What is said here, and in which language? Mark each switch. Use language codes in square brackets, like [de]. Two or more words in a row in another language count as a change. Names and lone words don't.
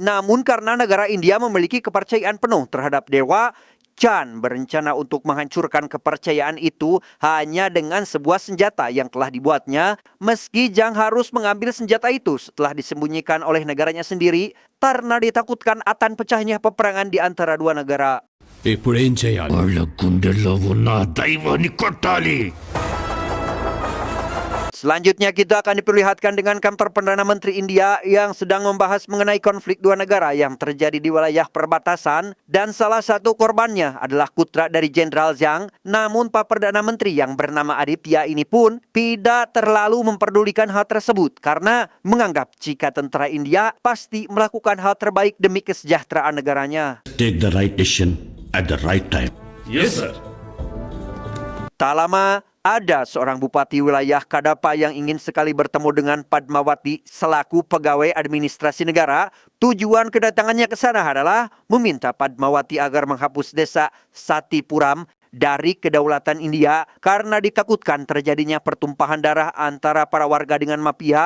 [id] Namun karena negara India memiliki kepercayaan penuh terhadap dewa, Chan berencana untuk menghancurkan kepercayaan itu hanya dengan sebuah senjata yang telah dibuatnya. Meski Jang harus mengambil senjata itu setelah disembunyikan oleh negaranya sendiri karena ditakutkan akan pecahnya peperangan di antara dua negara. [te] ఇప్పుడేం చేయాలి? వాళ్ళ గుండెల్లో ఉన్న దైవాన్ని కొట్టాలి. [id] Selanjutnya kita akan diperlihatkan dengan kantor Perdana Menteri India yang sedang membahas mengenai konflik dua negara yang terjadi di wilayah perbatasan dan salah satu korbannya adalah putra dari Jenderal Zhang. Namun Pak Perdana Menteri yang bernama Aditya ini pun tidak terlalu memperdulikan hal tersebut karena menganggap jika tentara India pasti melakukan hal terbaik demi kesejahteraan negaranya. [en] Take the right decision at the right time. Yes, sir. [id] Tak lama, ada seorang bupati wilayah Kadapa yang ingin sekali bertemu dengan Padmawati selaku pegawai administrasi negara. Tujuan kedatangannya ke sana adalah meminta Padmawati agar menghapus desa Satipuram dari kedaulatan India karena ditakutkan terjadinya pertumpahan darah antara para warga dengan mafia.